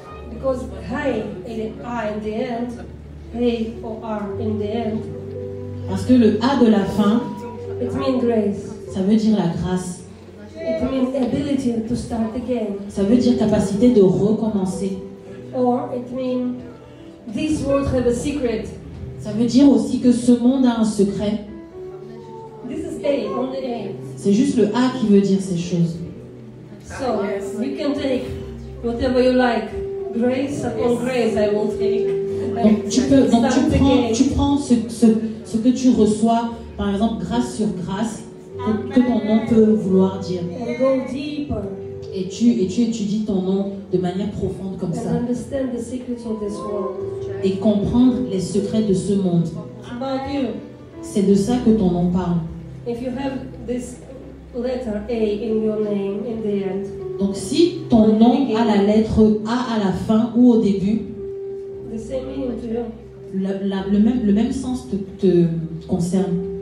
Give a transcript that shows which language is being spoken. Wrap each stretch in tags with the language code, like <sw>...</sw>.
<en>Because I in the end, A or R in the end.</en> <fr>Parce que le A de la fin,</fr> <en>it means grace.</en> <fr>Ça veut dire la grâce.</fr> <en>It means ability to start again.</en> <fr>Ça veut dire capacité de recommencer.</fr> <en>Or it means this world have a secret.</en> <fr>Ça veut dire aussi que ce monde a un secret.</fr> <en>This is A, only A.</en> <fr>C'est juste le A qui veut dire ces choses.</fr> <en>So you can take Whatever you like. Grace upon grace, I will take.</en> <fr>Donc tu prends ce que tu reçois, par exemple grâce sur grâce, que ton nom peut vouloir dire.</fr> <en>And go deeper.</en> <fr>Et tu étudies ton nom de manière profonde comme ça.</fr> <en>And understand the secrets of this world.</en> <fr>Et comprendre les secrets de ce monde.</fr> <en>It's about you.</en> <fr>C'est de ça que ton nom parle.</fr> <en>If you have this letter A in your name in the end.</en> <fr>Donc si ton nom a la lettre A à la fin ou au début,</fr> <en>the same meaning to you.</en> <fr>le même sens te concerne.</fr>